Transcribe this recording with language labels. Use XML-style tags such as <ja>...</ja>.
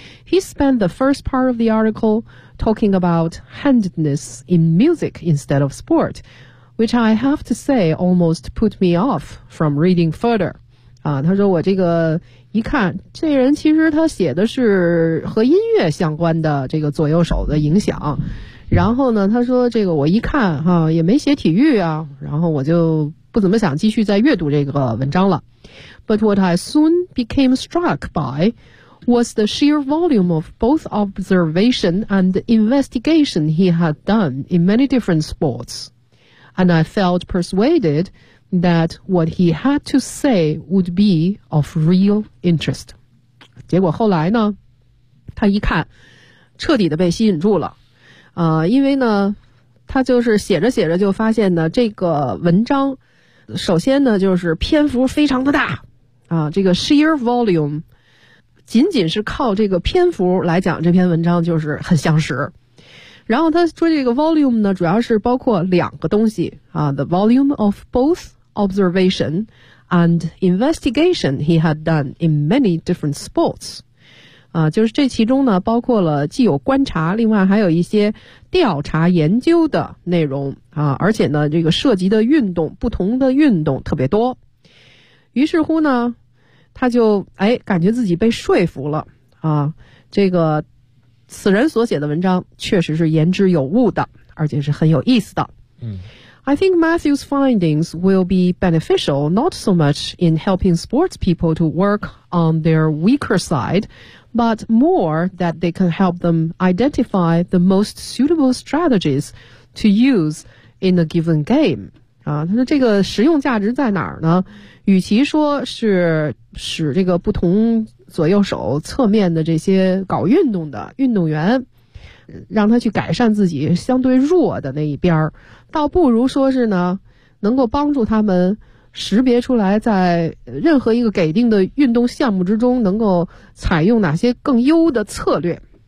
<en>He spent the first part of the article talking about handedness in music instead of sport, which I have to say almost put me off from reading further.</en> <zh>他说我这个一看这人其实他写的是和音乐相关的这个左右手的影响，然后呢他说这个我一看哈，也没写体育啊，然后我就不怎么想继续再阅读这个文章了。</zh> <en>But what I soon became struck by was the sheer volume of both observation and investigation he had done in many different sports, and I felt persuaded that what he had to say would be of real interest.</en> <zh>结果后来呢他一看彻底的被吸引住了，因为呢他就是写着写着就发现呢这个文章首先呢就是篇幅非常的大啊，这个 sheer volume 仅仅是靠这个篇幅来讲这篇文章就是很相识。然后他说这个 volume 呢主要是包括两个东西啊，</zh> <en>the volume of both observation and investigation he had done in many different sports。</en> <zh>就是这其中呢包括了既有观察，另外还有一些调查研究的内容啊，而且呢这个涉及的运动不同的运动特别多。于是乎呢他就哎感觉自己被说服了啊，这个此人所写的文章确实是言之有物的，而且是很有意思的。嗯，</zh> <en>I think Matthew's findings will be beneficial not so much in helping sports people to work on their weaker side, but more that they can help them identify the most suitable strategies to use in a given game.</en> <zh>他说这个实用价值在哪儿呢？与其说是使这个不同左右手侧面的这些搞运动的运动员让他去改善自己相对弱的那一边，倒不如说是呢能够帮助他们识别出来在任何一个给定的运动项目之中能够采用哪些更优的策略。</zh>